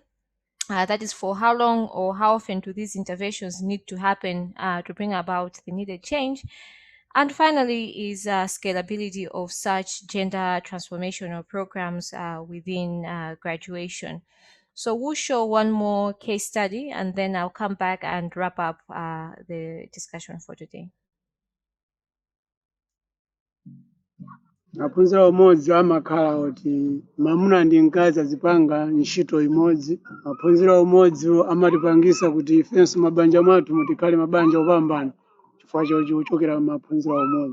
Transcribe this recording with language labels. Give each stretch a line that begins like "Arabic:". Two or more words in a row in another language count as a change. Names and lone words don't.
English: That is for how long or how often do these interventions need to happen to bring about the needed change. And finally is scalability of such gender transformational programs within graduation. So we'll show one more case study and then I'll come back and wrap up the discussion for today.
Nyanja: Maphunziro umodzi amakhala kuti mamuna ndi mkazi azipanga ntchito imodzi. Maphunziro umodzi amatipangisa kuti ifenso mabanja mwathu mutikhale mabanja opambana chifukwa chochokera maphunziro umodzi.